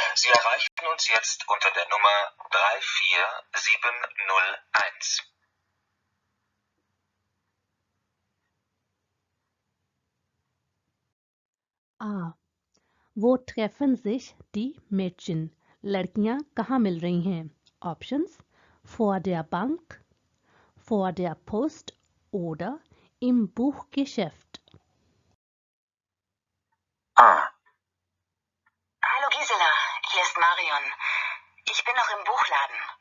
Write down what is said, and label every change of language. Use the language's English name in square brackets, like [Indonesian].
[German] Sie erreichen uns jetzt unter der Nummer 34701. A. वो treffen sich die Mädchen. [Hindi] लड़कियां कहाँ मिल रही हैं? Options. [German] Vor der Bank, vor der Post oder im Buchgeschäft. A. Hallo Gisela, hier ist Marion. Ich bin noch im Buchladen.